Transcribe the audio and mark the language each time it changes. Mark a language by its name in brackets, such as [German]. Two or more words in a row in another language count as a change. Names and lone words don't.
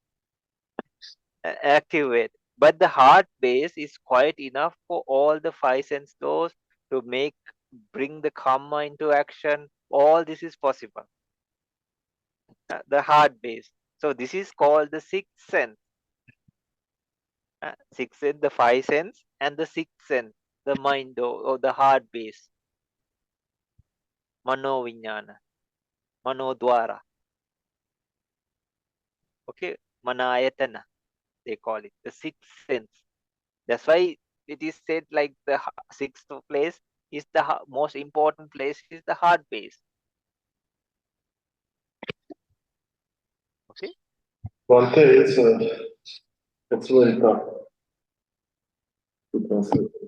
[English] But the heart base is quite enough for all the five sense doors to bring the karma into action. All this is possible. The heart base. So this is called the sixth sense. Sixth sense, the five sense, and the sixth sense, the mind or the heart base. [Pali] Mano vinyana, mano dwara. [English] Okay, manayatana, they call it, the sixth sense. That's why it is said like the sixth place is the most important place is the heart base. Okay. Bhante, it's very tough to translate.